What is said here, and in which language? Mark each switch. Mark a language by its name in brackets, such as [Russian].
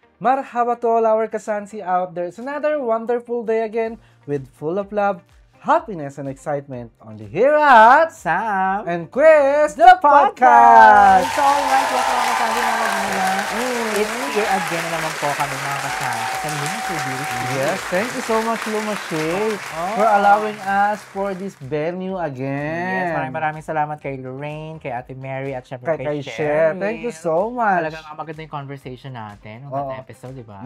[English] Marhaba to all our kasansi out there. It's another wonderful day again with full of love, happiness, and excitement only here at Sam and Quiz, the podcast! So, alright, welcome [Filipino] mga kasansi mga magmula. [English] It's here again [Filipino] na naman po kami mga kasansi. Sa Luma Beauty. [English] Yes, thank you so much, Lumashay, for allowing us for this venue again. [Filipino] Yes, maraming salamat kay Lorraine, kay Ate Mary, at syempre [English] Kay Cher. Thank you so much. [Filipino] Talagang maganda yung conversation natin, ang episode, di ba?